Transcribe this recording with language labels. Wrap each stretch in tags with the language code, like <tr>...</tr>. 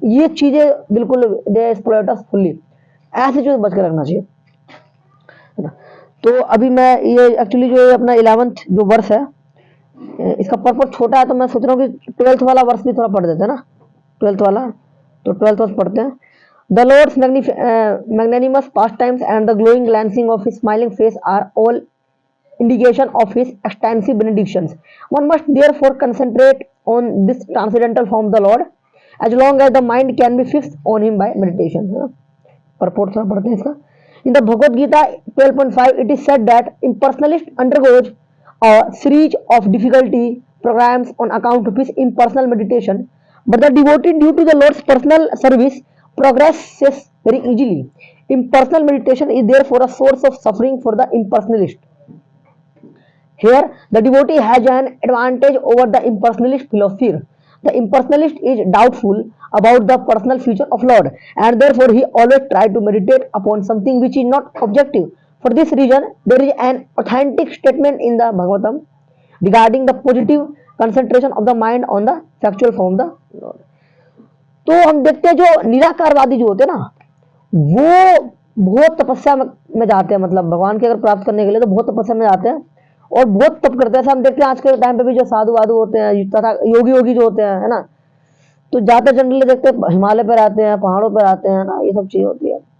<hi>ये चीजें बिल्कुल</hi> <en>they exploit us fully,</en> <hi>ऐसी चीज बच के रखना चाहिए, है ना। तो अभी मैं ये एक्चुअली जो अपना 11th जो वर्ष है, इसका पर्पज छोटा है, तो मैं सोच रहा हूँ कि 12th वाला वर्ष भी थोड़ा पढ़ देते हैं ना, 12th वाला। तो 12th वर्ष पढ़ते हैं।</hi> <en>The Lord's magnanimous pastimes and the glowing glancing of his smiling face are all indication of his extensive benedictions. One must therefore concentrate on this transcendental form of the Lord as long as the mind can be fixed on him by meditation. Purport</en> <hi>थोड़ा पढ़ते हैं इसका।</hi> <en>In the Bhagavad Gita 12.5, it is said that impersonalist undergoes a series of difficulty programs on account of his impersonal meditation, but the devotee, due to the Lord's personal service, progresses very easily. Impersonal meditation is therefore a source of suffering for the impersonalist. Here, the devotee has an advantage over the impersonalist philosopher. The impersonalist is doubtful about the personal future of Lord, and therefore he always tries to meditate upon something which is not objective. For this reason, there is an authentic statement in the Bhagavatam regarding the positive concentration of the mind on the factual form of the Lord.</en> <hi>तो हम देखते हैं जो निराकारवादी जो होते हैं ना, वो बहुत तपस्या में जाते हैं, मतलब भगवान के अगर प्राप्त करने के लिए तो बहुत तपस्या में जाते हैं और बहुत तप करते हैं। हम देखते हैं आज के टाइम पे भी जो साधु वाधु होते हैं तथा योगी योगी जो होते हैं, है ना, तो ज्यादा जनरली देखते हैं हिमालय पे रहते हैं, पहाड़ों पे रहते हैं ना, ये सब चीज होती है।</hi>